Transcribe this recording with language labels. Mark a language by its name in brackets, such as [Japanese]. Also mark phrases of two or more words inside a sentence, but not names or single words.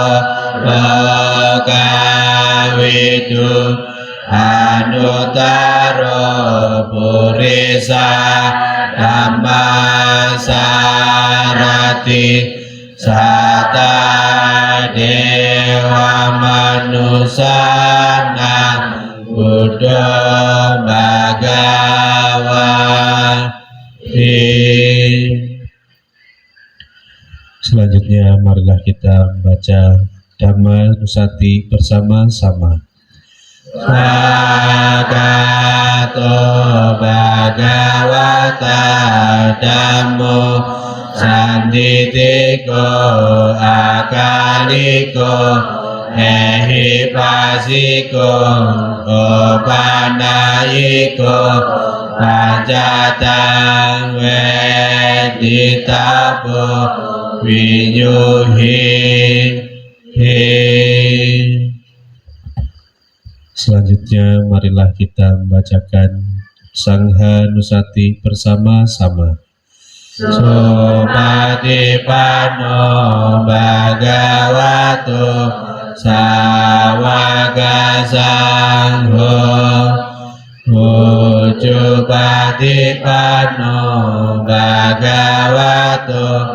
[Pali] lokavidu anuttaro purisa Dhammasarati sata dewa manusana buddha bhagavati. [Indonesian] Selanjutnya marilah kita membaca Dhamma Nusati bersama-sama. [Pali] Bhagavato Bhagavata Dhammo Sanditiko Akaliko Ehipasiko Opanayiko Panjatang Veditapo Vinyuhi. [Indonesian] Selanjutnya marilah kita membacakan Sangha Nusati bersama-sama. [Pali] Supatipano Bhagavato Sawaka Sangho Ucupatipano Bhagavato